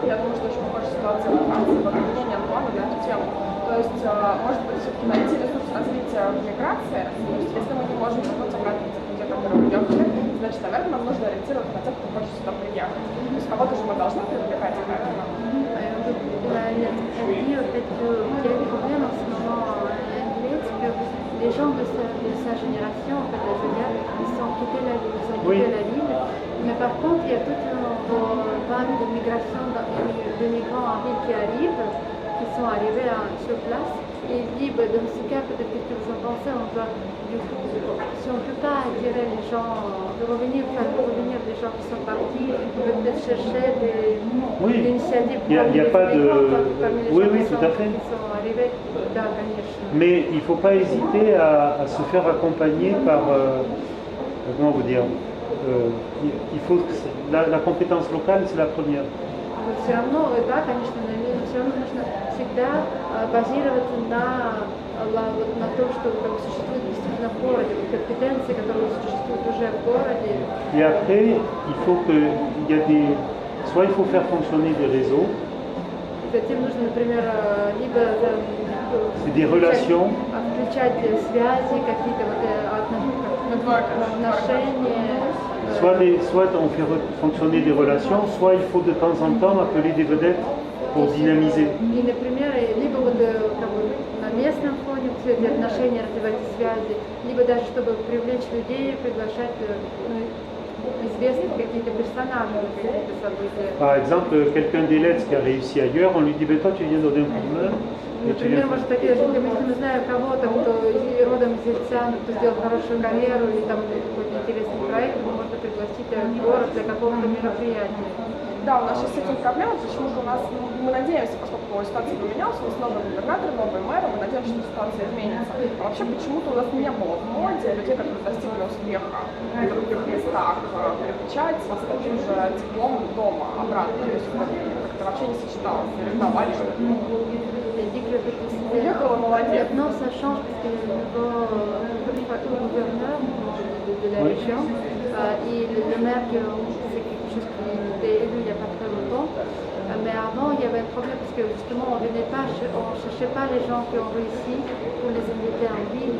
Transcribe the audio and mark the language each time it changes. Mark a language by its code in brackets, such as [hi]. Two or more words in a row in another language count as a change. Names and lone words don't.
[ru] Я думаю, что очень похожая ситуация во Франции, вот мнение Антуана на эту тему. То есть, может быть, все-таки найти ресурс развития в миграции. То есть, если мы не можем вернуться обратно к тех людей, которые уехали, значит, наверное, нам нужно ориентироваться на тех, кто хочет сюда приехать. То есть, кого-то же мы должны привлекать, правильно? [fr] Les gens de sa génération, en fait, ils ont quitté la ville, mais par contre, il y a toute une vague de migration de migrants en ville qui arrivent, qui sont arrivés sur place. Et il dit, dans ce cas, peut-être que vous en pensez, on doit, si on ne peut pas attirer les gens, faire revenir des gens qui sont partis, on peut peut-être chercher des initiatives Il n'y a pas de... Oui, tout à fait. Qui sont arrivés, [ru] да, конечно. [fr] Mais il ne faut pas hésiter à se faire accompagner par, comment vous dire, il faut la compétence locale, c'est la première. [ru] Все равно, да, конечно, но все равно нужно всегда базироваться на том, что существует действительно в городе, компетенции, которые существуют уже в городе. [fr] Et après, il faut soit il faut faire fonctionner des réseaux. [ru] Затем нужно, например, либо включать связи, какие-то отношения. [fr] Soit on fait fonctionner des relations, soit il faut de temps en temps appeler des vedettes pour dynamiser. [ru] И, например, либо на местном фоне все эти отношения развивать связи, либо даже чтобы привлечь людей, приглашать известных каких-то персонажей, каких-то событий. [fr] Par exemple, quelqu'un d'Elets qui a réussi ailleurs, on lui dit, ben toi tu viens d'Odin Coulmer. [ru] Например, может такие же, если мы знаем кого-то, кто родом из Ельцана, кто сделал хорошую карьеру или там какой-то интересный проект, его можно пригласить в город для какого-то мероприятия. Да, у нас сейчас с этим проблема, почему-то у нас, мы надеемся, поскольку ситуация поменялась, у нас новый губернатор, новый мэр, мы надеемся, что ситуация изменится. А вообще почему-то у нас не было в моде людей, которые достигли успеха в других местах, переключать с таким же дипломом дома обратно. То есть как-то вообще не сочеталось, не ревновали, что ли. Уехала, молодец. [fr] Maintenant, ça change parce que le nouveau gouverneur de la région et le maire, c'est quelque chose qui était élu il n'y a pas très longtemps. Mais avant, il y avait un problème parce que justement, on ne cherchait pas les gens qui ont réussi pour les inviter en ville.